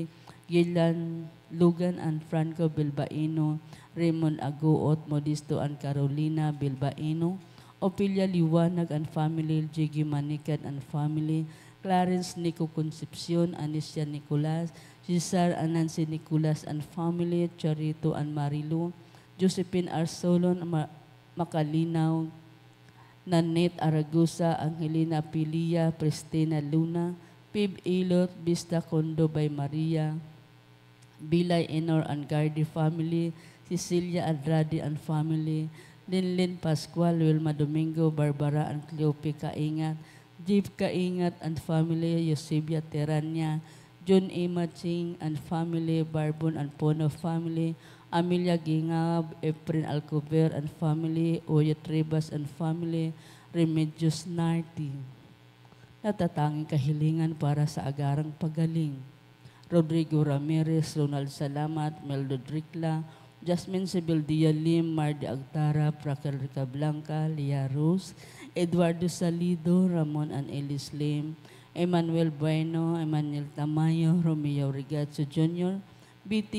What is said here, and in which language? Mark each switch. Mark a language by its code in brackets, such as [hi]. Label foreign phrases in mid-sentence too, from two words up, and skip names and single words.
[en] Gillian Lugan and Franco Bilbaino, Raymond Aguot, Modisto and Carolina Bilbaino, Opilia Liwanag and family, Jiggy Manikan and family, Clarence Nico Concepcion, Anicia Nicolas, Cesar and Nancy Nicolas and family, Charito and Marilu, Josephine Arsolon, Makalinaw, Nanette Aragusa, Angelina Pilia, Pristina Luna, Pib Ilot, Vista Condo by Maria, Bilay Enor and Gardi family, Cecilia Andrade and family, Linlin Pascual, Wilma Domingo, Barbara and Cleope Kaingat, Jeep Kaingat and family, Eusebia Terania, John A. Maching and family, Barbon and Pono family, Amelia Gingab, Efren Alcover and family, Oyet Ribas and family, Remedios Narti. [tl] Natatanging kahilingan para sa agarang pagaling. Rodrigo Ramirez, Ronald Salamat, Meldo Dricla, Jasmine Sebeldia Lim, Mardi Agtara, Praquel Rica Blanca, Lia Rose, Eduardo Salido, Ramon and Ellis Lim, Emmanuel Bueno, Emmanuel Tamayo, Romeo Rigazzo Jr., B.T.